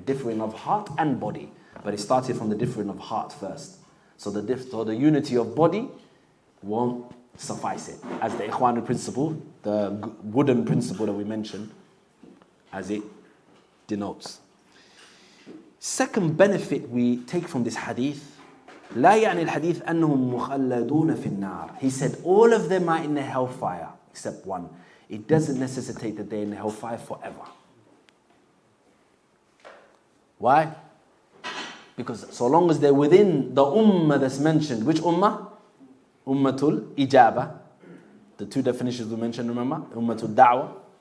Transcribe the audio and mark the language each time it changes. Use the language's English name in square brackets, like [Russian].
[English] Differing of heart and body. But it started from the differing of heart first. So the unity of body won't suffice it. As the Ikhwani principle, the wooden principle that we mentioned, as it denotes. Second benefit we take from this hadith [Arabic] لا يعني الحديث أنهم مخلدون في النار. [English] He said all of them are in the hellfire except one. It doesn't necessitate that they're in the hellfire forever. Why? Because so long as they're within the ummah that's mentioned. Which ummah? Ummatul ijaba. The two definitions we mentioned, remember? Ummatul da'wah.